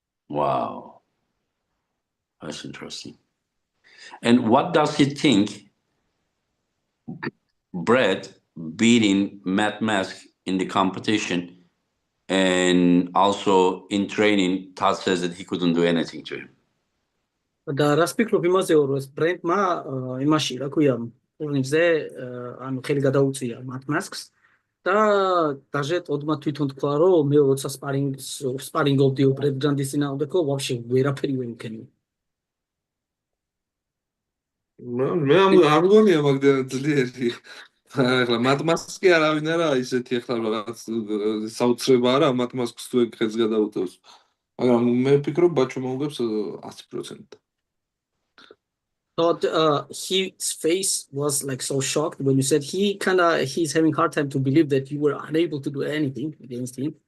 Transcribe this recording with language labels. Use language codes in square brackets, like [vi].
[en] Wow. That's interesting. And what does he think Brad beating Matt Mask in the competition and also in training, Todd says that he couldn't do anything to him. [ka] და რას ფიქრობ იმაზე რომ ეს ბრენდმა იმაში რა ქვია ტურნირზე ანუ ხელი გადაუწია მათ მასკს და даже ტოდმა თვითონ თქვა რომ მე როცა სპარინგობდი ბრედ გრანდის წინააღმდეგ ვაფშე ვერაფერი ვერ მქენი მე არ მგონია მაგდან ძლიერი ახლა მათმასკი არავინ არა ისეთი ახლა რაღაც საოცრება არა მათმასკს თუ ეგ ხელს გადაუწევს მაგრამ მე ვფიქრობ ბაჩო მოუგებს 100%. [en] But his face was like so shocked when you said he's having hard time to believe that you were unable to do anything against him.